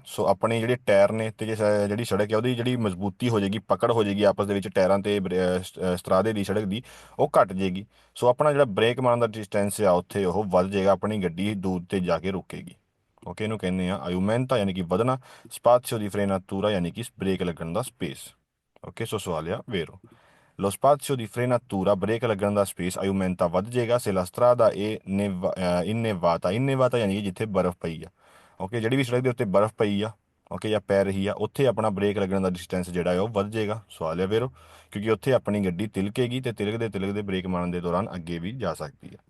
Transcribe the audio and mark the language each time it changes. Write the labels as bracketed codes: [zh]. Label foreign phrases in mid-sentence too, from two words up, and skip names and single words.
[pa] ਸੋ ਆਪਣੇ ਜਿਹੜੇ ਟਾਇਰ ਨੇ ਤੇ ਜਿਹੜੀ ਸੜਕ ਹੈ ਉਹਦੀ ਜਿਹੜੀ ਮਜ਼ਬੂਤੀ ਹੋ ਜਾਏਗੀ, ਪਕੜ ਹੋ ਜਾਏਗੀ ਆਪਸ ਦੇ ਵਿੱਚ ਟਾਇਰਾਂ ਤੇ ਸਤਰਾਦੇ ਦੀ ਸੜਕ ਦੀ, ਉਹ ਘਟ ਜਾਏਗੀ। ਸੋ ਆਪਣਾ ਜਿਹੜਾ ਬ੍ਰੇਕ ਮਾਰਨ ਦਾ ਡਿਸਟੈਂਸ ਆ ਉੱਥੇ ਉਹ ਵੱਧ ਜਾਏਗਾ, ਆਪਣੀ ਗੱਡੀ ਦੂਰ ਤੇ ਜਾ ਕੇ ਰੁਕੇਗੀ। ਓਕੇ, ਇਹਨੂੰ ਕਹਿੰਦੇ ਆ ਆਯੂਮੈਂਟਾ ਯਾਨੀ ਕਿ ਵਧਣਾ, [it] spazio di frenatura [pa] ਯਾਨੀ ਕਿ ਬ੍ਰੇਕ ਲੱਗਣ ਦਾ ਸਪੇਸ। ਓਕੇ, ਸੋ ਸਵਾਲ ਆ ਵੇਰੋ। [it] Lo spazio di frenatura, [pa] ਬ੍ਰੇਕ ਲੱਗਣ ਦਾ ਸਪੇਸ, ਆਯੂਮੈਂਟਾ ਵੱਧ ਜਾਏਗਾ, [it] se la strada innevata, [pa] ਇਨੇਵਾਤਾ ਯਾਨੀ ਕਿ ਜਿੱਥੇ ਬਰਫ਼ ਪਈ ਆ। ਓਕੇ, ਜਿਹੜੀ ਵੀ ਸੜਕ ਦੇ ਉੱਤੇ ਬਰਫ਼ ਪਈ ਆ, ਓਕੇ, ਜਾਂ ਪੈ ਰਹੀ ਆ, ਉੱਥੇ ਆਪਣਾ ਬ੍ਰੇਕ ਲੱਗਣ ਦਾ ਡਿਸਟੈਂਸ ਜਿਹੜਾ ਹੈ ਉਹ ਵੱਧ ਜਾਏਗਾ। ਸਵਾਲ ਹੈ ਵੇਰੋ, ਕਿਉਂਕਿ ਉੱਥੇ ਆਪਣੀ ਗੱਡੀ ਤਿਲਕੇਗੀ ਤੇ ਤਿਲਕਦੇ ਤਿਲਕਦੇ ਬ੍ਰੇਕ ਮਾਰਨ ਦੇ ਦੌਰਾਨ ਅੱਗੇ ਵੀ ਜਾ ਸਕਦੀ ਹੈ।